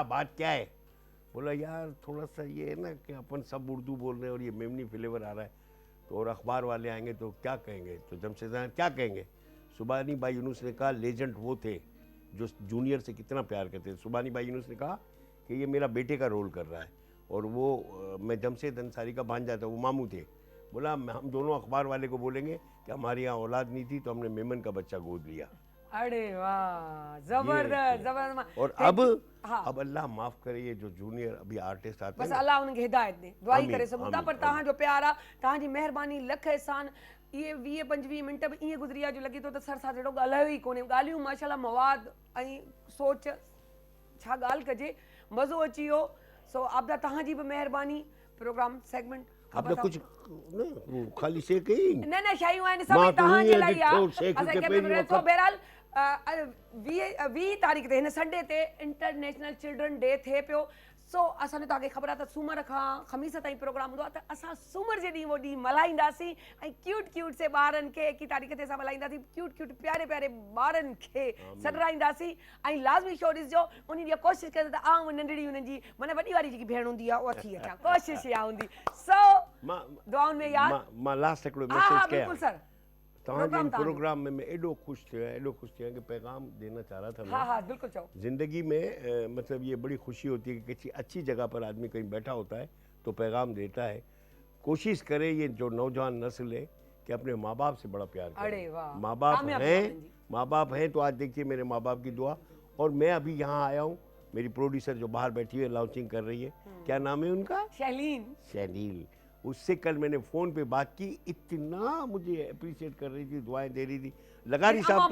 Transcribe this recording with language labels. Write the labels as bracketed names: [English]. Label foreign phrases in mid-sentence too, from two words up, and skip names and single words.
[Urdu] بات کیا ہے بولا یار تھوڑا سا یہ ہے نا کہ اپن سب اردو بول رہے ہیں اور یہ میمنی فلیور آ رہا ہے تو اور اخبار والے آئیں گے تو کیا کہیں گے تو جمشید کیا کہیں گے سبحانی بھائی یونس نے کہا لیجنڈ وہ تھے جو جونیئر سے کتنا پیار کرتے تھے سبحانی بھائی یونس نے کہا کہ یہ میرا بیٹے کا رول کر رہا ہے اور وہ میں جمشید انصاری کا بھانجا تھا وہ ماموں تھے بولا ہم دونوں اخبار والے کو بولیں گے کہ ہمارے یہاں اولاد نہیں تھی تو ہم نے میمن کا بچہ گود لیا ارے واہ زبردست اور اب اللہ معاف کرے یہ جو جونیئر ابھی آرٹسٹ آتے ہیں बस [Sindhi] अल्लाह उनखे हिदायत दे दुआ ही करे सघूं था पर तव्हांजो प्यार आहे तव्हांजी महिरबानी लख एहसान इहे 20-25 मिंट बि ईअं गुज़री विया जो लॻे थो त सर सां जहिड़ो ॻाल्हायो ई कोन्हे ॻाल्हियूं माशाल्लाह मवाद ऐं सोच छा ॻाल्हि कजे मज़ो अची वियो सो आपदा तव्हांजी बि महिरबानी [English] programme segment [Urdu] آپ نے کچھ نہیں خالی شیک ہی [Sindhi] न शयूं आहिनि सभई तव्हांजे लाइ आहे असांखे सो बहरहाल 20 तारीख़ ते हिन संडे ते [English] International Children Day [Sindhi] थिए पियो सो असांजो तव्हांखे ख़बर आहे त सूमर खां ख़मीस ताईं प्रोग्राम हूंदो आहे त असां सूमर जे ॾींहुं उहो ॾींहुं मल्हाईंदासीं ऐं क्यूट से ॿारनि खे 21 तारीख़ ते असां मल्हाईंदासीं क्यूट प्यारे ॿारनि खे सॾाईंदासीं ऐं लाज़मी शो ॾिसजो उन ॾींहुं कोशिशि कंदा त आऊं नंढड़ी हुननि जी माना वॾी वारी जेकी भेण हूंदी आहे उहा थी अचां कोशिशि इहा हूंदी सो दुआउनि में यादि मां लास्ट हिकिड़ो हा मैसेज बिल्कुलु सर तव्हांजे इन प्रोग्राम में मैं एॾो ख़ुशि थिया कि [Urdu] پیغام دینا چاہ رہا تھا میں ہاں بالکل چلو زندگی میں مطلب یہ بڑی خوشی ہوتی ہے کہ کسی اچھی جگہ پر آدمی کہیں بیٹھا ہوتا ہے تو پیغام دیتا ہے کوشش کرے یہ جو نوجوان نسل ہے کہ اپنے ماں باپ سے بڑا پیار کرے ماں باپ ہیں تو آج دیکھیے میرے ماں باپ کی دعا اور میں ابھی یہاں آیا ہوں میری پروڈیوسر جو باہر بیٹھی ہے لانچنگ کر رہی ہے کیا نام ہے ان کا شیلین اس سے کل میں نے فون پہ بات کی اتنا مجھے اپریشیئٹ کر رہی تھی دعائیں دے رہی تھی لگاری صاحب